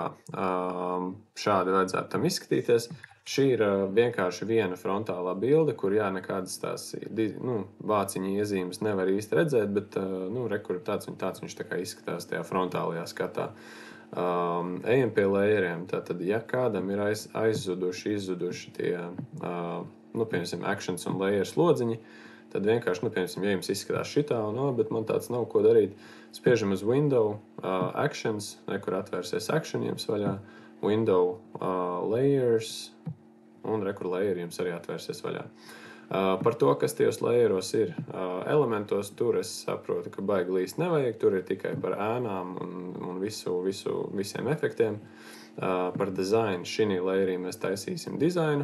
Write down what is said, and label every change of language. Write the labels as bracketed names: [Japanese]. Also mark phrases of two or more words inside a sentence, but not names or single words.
[Latvian] Šādi vajadzētu tam izskatīties. Šī ir vienkārši viena frontālā bilde, kur nekādas tās vāciņa iezīmes nevar īsti redzēt, bet kur tāds viņš tā kā izskatās tajā frontālajā skatā. Ejam pie layeriem. Tātad, ja kādam ir izzuduši tie, piemēram, actions un layer slodziņi, tad vienkārši, piemēram, ja jums izskatās šitā, bet man tāds nav ko darīt, spiežam uz [English] window, actions, [Latvian] kur atvērsies action jums vaļā, [English] window, layers, [Latvian] un kur layer jums arī atvērsies vaļā. Par to, kas tajos layeros ir elementos, tur es saprotu, ka baigi līst nevajag, tur ir tikai par ēnām un visiem efektiem. Par dizainu šī layerī mēs taisīsim dizainu.